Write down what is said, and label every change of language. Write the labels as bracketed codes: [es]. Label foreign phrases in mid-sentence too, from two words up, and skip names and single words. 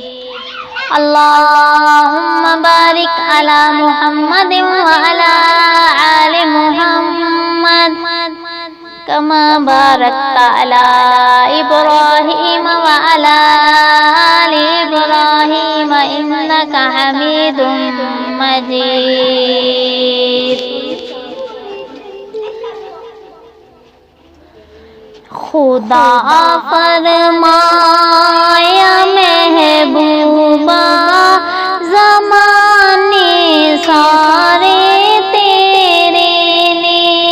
[ar] اللهم بارك على محمد وعلى آل محمد كما باركت على إبراهيم وعلى آل إبراهيم إنك حميد مجيد. [pa] خدا فرمایا محبوبا زمانے سارے تیرے نے.